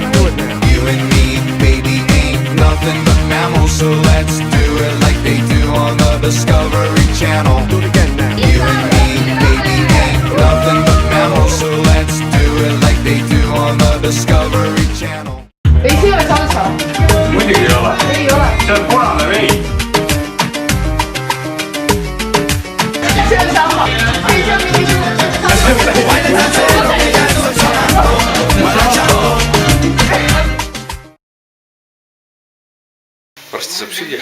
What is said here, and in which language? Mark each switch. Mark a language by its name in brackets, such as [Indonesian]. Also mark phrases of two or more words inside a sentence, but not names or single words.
[English] You and me, baby, ain't nothing but mammals, so let's do it like they do on the Discovery Channel. Do it again now. You and me, baby, ain't nothing but mammals, so let's do it like they do on the Discovery Channel. [Estonian] Ei, see ei ole salsa. Muidugi ei ole. Ei ole. See on punane vein. See on sama. Ei, see on mingisugune. Varsti saab süüa.